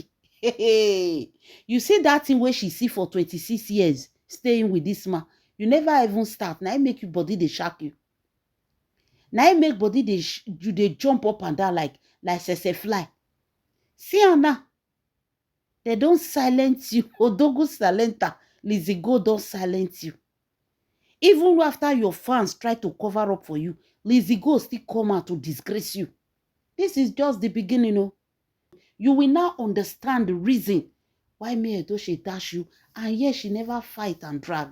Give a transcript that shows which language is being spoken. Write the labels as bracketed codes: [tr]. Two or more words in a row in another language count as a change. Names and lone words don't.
[pcm] You see that thing where she see for 26 years staying with this man. You never even start. Now it make your body dey shock you. Now it make body you dey jump up and down like sese fly. See Anna. They don't silence you. Odogu Salenta, Lizzie Gold don't silence you. Even after your fans try to cover up for you, Lizzie Gold still come out to disgrace you. This is just the beginning, you know. You will now understand the reason why me Edochie dash you, and yet she never fight and drag.